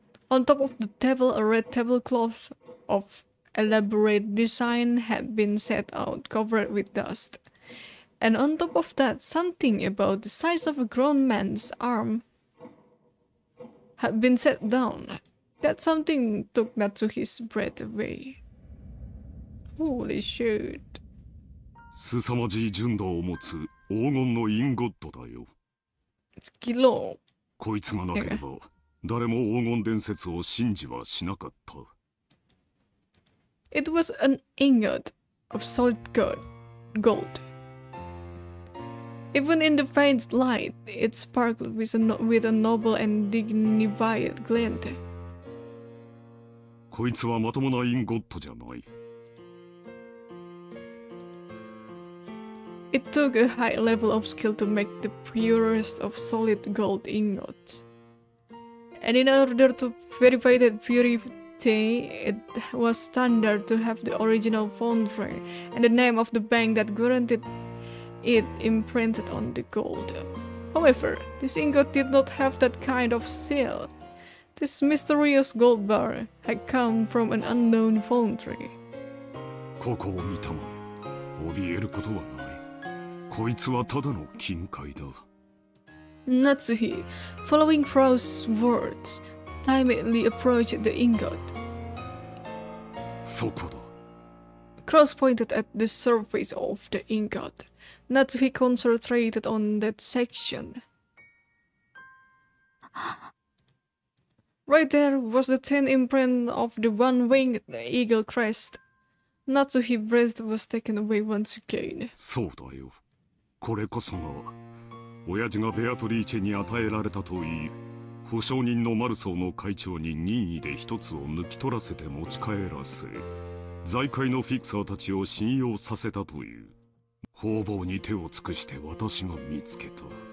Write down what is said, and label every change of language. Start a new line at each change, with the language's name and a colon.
English: On top of the table, a red tablecloth of elaborate design had been set out, covered with dust. And on top of that, something about the size of a grown man's arm had been set down. That something took Natsuhi's breath away. Holy shit.
Japanese: 凄まじい純度を持つ黄金のインゴットだよ。
English: Kilo.
Japanese: こいつがなければ誰も黄金伝説を信じはしなかった。
English: It was an ingot of solid gold. Even in the faint light, it sparkled with a noble and dignified glint.
Japanese: こいつはまともなインゴットじゃない。
English: It took a high level of skill to make the purest of solid gold ingots. And in order to verify that purity, it was standard to have the original foundry and the name of the bank that guaranteed it imprinted on the gold. However, this ingot did not have that kind of seal. This mysterious gold bar had come from an unknown foundry.
Japanese: ここを見たまえ。怯えることはない。こいつはただの金塊だ。
English: Natsuhi, following Crow's words, timidly approached the ingot.
Japanese: そこだ。
English: Cross pointed at the surface of the ingot. Natsuhi concentrated on that section. Right there was the thin imprint of the one-winged eagle crest. Natsuhi's breath was taken away once again.
Japanese: そうだよ。これこそが親父がベアトリーチェに与えられたといい、保証人のマルソーの会長に任意で一つを抜き取らせて持ち帰らせ、財界のフィクサーたちを信用させたという。方々に手を尽くして私が見つけた。